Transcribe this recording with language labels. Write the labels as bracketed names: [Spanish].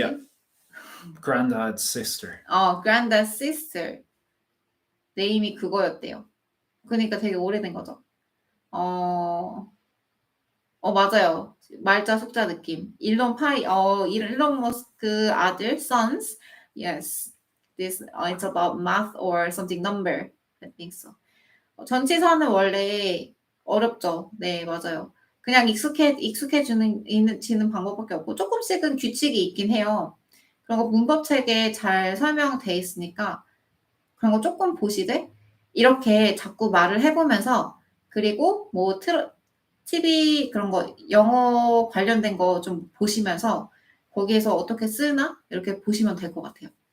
[English] Yeah. Granddad's sister. granddad sister. [Korean] 네임이 그거였대요. 그러니까 되게 오래된 거죠. 맞아요. 말자 속자 느낌. 일론 머스크 아들, sons. [English] Yes. This it's about math or something number. I think so. [Korean] 전치사는 원래 어렵죠. 네, 맞아요. 그냥 익숙해지는 방법밖에 없고 조금씩은 규칙이 있긴 해요. 그런 거 문법책에 잘 설명돼 있으니까 그런 거 조금 보시되 이렇게 자꾸 말을 해보면서 그리고 뭐 TV 그런 거 영어 관련된 거 좀 보시면서 거기에서 어떻게 쓰나 이렇게 보시면 될 것 같아요.